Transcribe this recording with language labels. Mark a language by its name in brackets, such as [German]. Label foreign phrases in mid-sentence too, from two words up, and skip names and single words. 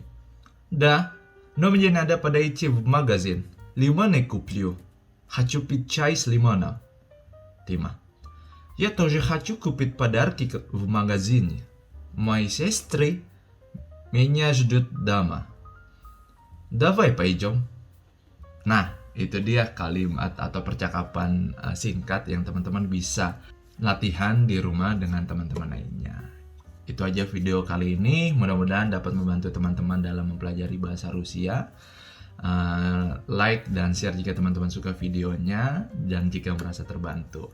[Russian] Да, но мне надо подойти в магазин. Лимоны куплю. Хочу пить чай с лимоном. Тима. Я тоже хочу купить подарки в магазине. Мои сестры меня ждут дома. Давай пойдем. [Indonesian] Nah, itu dia kalimat atau percakapan singkat yang teman-teman bisa latihan di rumah dengan teman-teman lainnya. Itu aja video kali ini. Mudah-mudahan dapat membantu teman-teman dalam mempelajari bahasa Rusia. Like dan share jika teman-teman suka videonya dan jika merasa terbantu.